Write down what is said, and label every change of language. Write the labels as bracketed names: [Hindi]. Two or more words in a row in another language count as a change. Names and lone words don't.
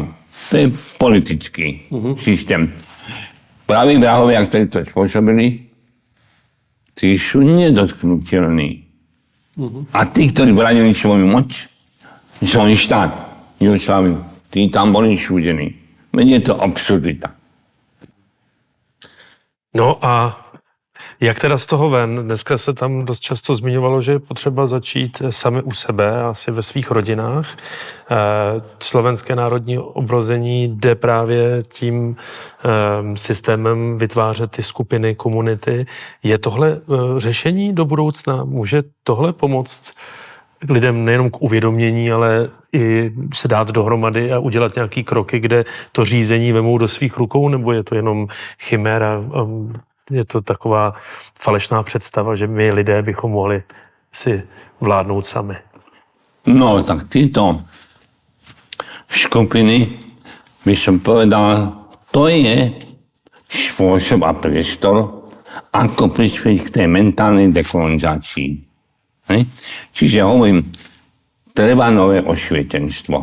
[Slovak] To je politický systém. Praví vrahovia, ktorí to spôsobili, tí sú nedotknutelní. A tí, ktorí bránili svoju moc, svoj štát, Jugosláviu, tí tam boli súdení. Je to absurdita. [Czech] No a jak teda z toho ven? Dneska se tam dost často zmiňovalo, že je potřeba začít sami u sebe, asi ve svých rodinách. Slovenské národní obrození jde právě tím systémem vytvářet ty skupiny, komunity. Je tohle řešení do budoucna? Může tohle pomoct lidem nejenom k uvědomění, ale i se dát dohromady a udělat nějaký kroky, kde to řízení vemou do svých rukou, nebo je to jenom chiméra? Je to taková falešná představa, že my lidé bychom mohli si vládnout sami. No, [Slovak] tak títo skupiny, by som povedal, to je spôsob a priestor, ako prispieť k tej mentálnej dekolonizácii. Čiže hovorím, treba nové osvietenstvo.